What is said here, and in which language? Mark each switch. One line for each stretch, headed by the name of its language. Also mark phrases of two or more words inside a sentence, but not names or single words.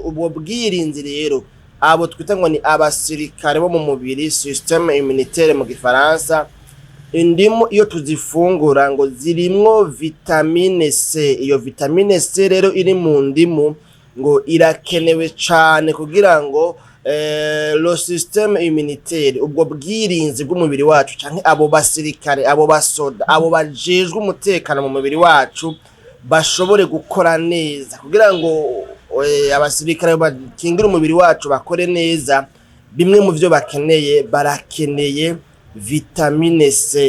Rundi: Ubwo bwirinzi rero abo twita ngo ni abasirikare bo mu mubiri
French: système immunitaire
Rundi: mu gifaransa. Indimu iyo tuzifungura ngo zirimwo vitamine C. Iyo vitamine C rero iri mu ndimu ngo irakenewe cyane kugira ngo
French: le système immunitaire
Rundi: ubwo bwirinzi bw'umubiri wacu canke abo basirikare abo basoda abo bajejwe umutekano mu mubiri wacu bashobore gukora neza kugira ngo abasirikare bakingira umubiri wacu bakore neza. Bimwe mu vyo barakeneye vitamine C.